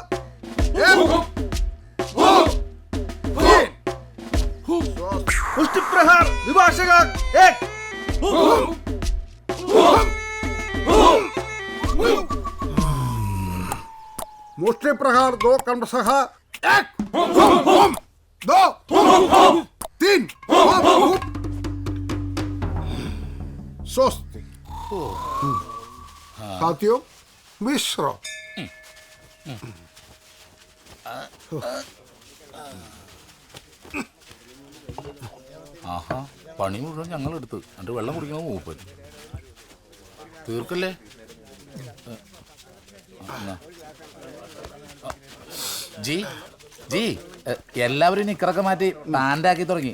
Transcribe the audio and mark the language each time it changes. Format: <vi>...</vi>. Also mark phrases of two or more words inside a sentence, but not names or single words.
<hi>मुष्टि प्रहार विभाषक एक मुष्टि प्रहार 2 क्रमशः 1 2 3 स्वस्ति। साथियों विश्राम।</hi> <ml>ആഹാ, പണി മുഴുവൻ ഞങ്ങളെടുത്ത് എന്നിട്ട് വെള്ളം കുടിക്കണം മൂപ്പൻ. തീർക്കല്ലേ? ജി ജി എല്ലാവരും നിക്കറൊക്കെ മാറ്റി പാൻ്റാക്കി തുടങ്ങി.</ml>